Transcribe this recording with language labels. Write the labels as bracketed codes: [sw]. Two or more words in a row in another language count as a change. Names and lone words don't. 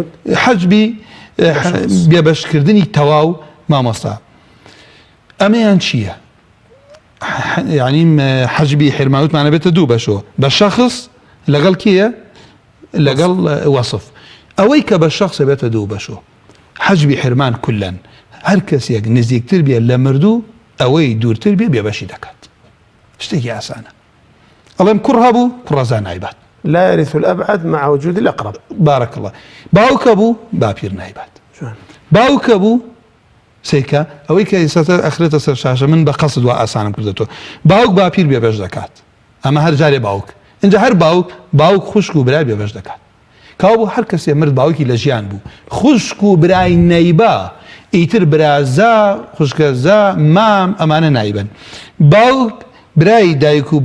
[ckb] حەجبی بێبەشکردنی تەواو مامۆستا ئەمەیان چییە یعنی حەجبی حرمانوتمانە بێتە دوو بەشەوە بە شەخص لەگەڵ کییە لەگەڵ وەصف ئەوەی کە بە شەخص بێتە دوو بەشەوە حەجبی حرمان کولەن هەر کەسێک نزیکتر بێت لە مردوو ئەوەی دوورتر بێ بێبەشی دەکات شتێکی ئاسانە ئەڵێم کوڕ هەبوو کوڕەزان نایبات [ar] لا يرث الأبعد مع وجود الأقرب بارك الله [ckb] باوکە بوو باپیر نایبات باوکە بوو سیکە ئەوەی کە ئێستا ئەخرێتە سەر شاشە من بە قەسد وا ئاسانم کردێتەوە باوک باپیر بێبەش دەکات ئەمە هەر جارێ باوک اینجا هەر باوک خوشک و برای بێبەش دەکات کاو بوو هەر کەسێ مرد باوکی لە ژیان بوو خوشک و برای نەیبا ئیتر برازا خوشکەزا مام ئەمانە نایبن باوک برای دایک و